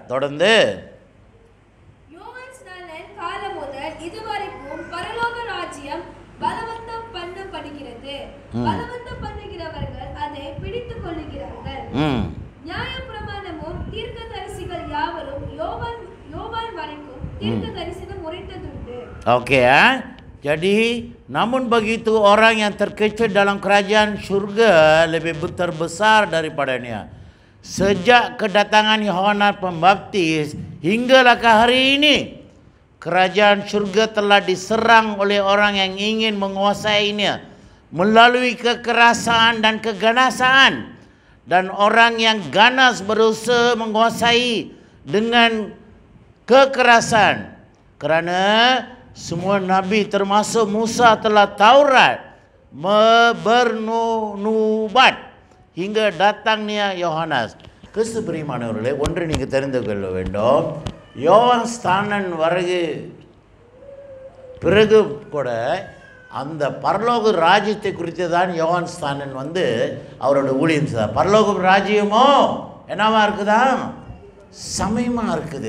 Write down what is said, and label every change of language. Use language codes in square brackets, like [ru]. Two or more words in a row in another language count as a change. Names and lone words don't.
[ta] தொடர்ந்து யோவான் ஸ்நானன் காலம் முதல் இதுவரைக்கும் பரலோக ராஜ்யம் பலவந்தம் பண்ணப்படுகிறது, பலவந்தம் பண்ணுகிறவர்கள் அதை பிடித்துக் கொள்ளுகிறார்கள். நியாயப்பிரமாணமும் தீர்க்கதரிசிகள் யாவரும் யோவான் வரைக்கும் தீர்க்கதரிசனம் உரைத்ததுண்டு. ஓகே, [ms] jadi namun begitu orang yang terkecil dalam kerajaan surga lebih terbesar daripadanya. Sejak kedatangan Yohanes Pembaptis hinggalah ke hari ini, kerajaan surga telah diserang oleh orang yang ingin menguasainya melalui kekerasan dan keganasan, dan orang yang ganas berusaha menguasai dengan kekerasan. Kerana semua nabi termasuk Musa telah Taurat bernubuat hingga datangnya Yohanes. [ta] கிறிஸ்து பிரியமானவர்களே, ஒன்று நீங்கள் தெரிந்து கொள்ள வேண்டும். யோவான் ஸ்நானன் வருகை பிறகு கூட அந்த பரலோக ராஜ்யத்தை குறித்து தான் யோவான் ஸ்நானன் வந்து அவரோட ஊழியம் செய்தார். பரலோக ராஜ்யமோ என்னவா இருக்குதா, சமயமாக இருக்குது.